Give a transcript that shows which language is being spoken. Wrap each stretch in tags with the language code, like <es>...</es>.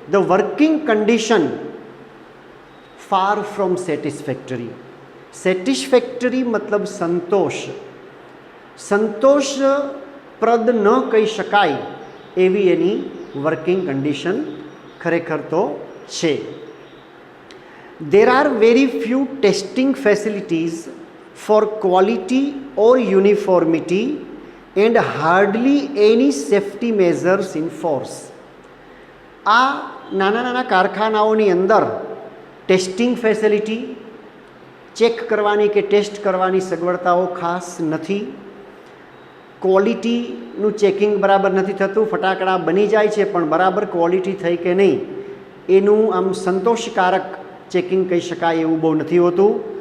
<en>The working condition far from satisfactory.</en> <gu>Satisfactory મતલબ સંતોષ, સંતોષપ્રદ ન કહી શકાય એવી એની વર્કિંગ કન્ડિશન ખરેખર તો છે.</gu> <en>There are very few testing facilities for quality or uniformity and hardly any safety measures in force.</en> <gu>આ નાના નાના કારખાનાઓની અંદર ટેસ્ટિંગ ફેસિલિટી, ચેક કરવાની કે ટેસ્ટ કરવાની સગવડતાઓ ખાસ નથી. ક્વોલિટીનું ચેકિંગ બરાબર નથી થતું. ફટાકડા બની જાય છે પણ બરાબર ક્વોલિટી થઈ કે નહીં એનું આમ સંતોષકારક ચેકિંગ કહી શકાય એવું બહુ નથી હોતું.</gu>